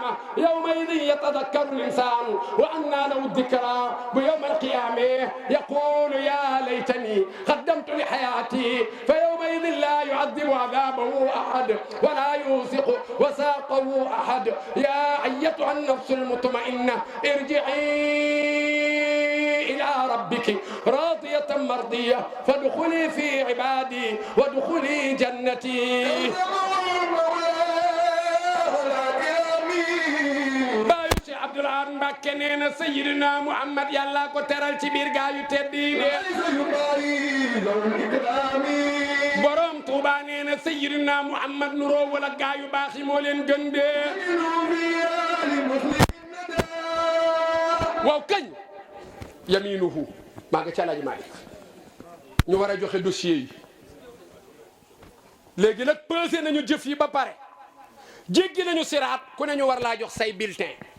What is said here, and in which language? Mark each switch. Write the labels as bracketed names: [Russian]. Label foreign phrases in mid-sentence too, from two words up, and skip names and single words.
[Arabic] يومئذ يتذكر الإنسان وأنى له الذكرى بيوم القيامة يقول يا ليتني قدمت لحياتي فيومئذ لا يعذب عذابه أحد ولا يوثق وثاقه أحد يا أيتها النفس المطمئنة ارجعي إلى ربك راضية مرضية فادخلي في عبادي وادخلي جنتي [Wolof] بايو شي عبد العال Mbacké nee na Sayyidina Muhammad yàlla ko teral ci biir gaa yu tedd yi de borom Touba nee na Sayyidina Muhammad nuroo wala gaa yu baax yi moo leen gën de waaw kañ yaminuhu maa nga ca Alaaji Maalik ñu war a joxe dossier yi léegi nag pesé nañu jëf yi ba pare jéggi nañu siraat ku ne ñu war laa jox say bulletin